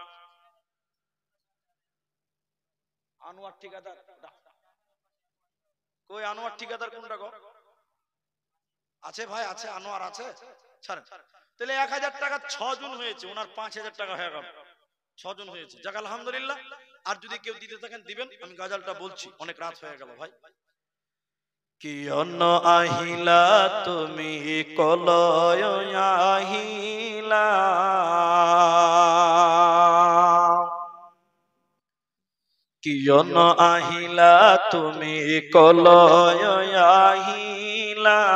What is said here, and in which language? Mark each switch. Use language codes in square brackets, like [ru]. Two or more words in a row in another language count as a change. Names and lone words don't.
[bn] আনোয়ার ঠিকাদার কই? আনোয়ার ঠিকাদার কোনটা গো? আছে ভাই, আছে, আনোয়ার আছে, ছাড়েন। তাহলে 1000 টাকা 6 জন হয়েছে, ওনার 5000 টাকা হয়ে গেল, 6 জন হয়েছে। যাক আলহামদুলিল্লাহ। আর যদি কেউ দিতে থাকেন দিবেন, আমি গাজালটা বলছি, অনেক রাত হয়ে গেল ভাই। [as] কিয়ন আহিলা তুমি কলয় আহিলা, কিয়ন আহিলা তুমি কলয় আহিলা,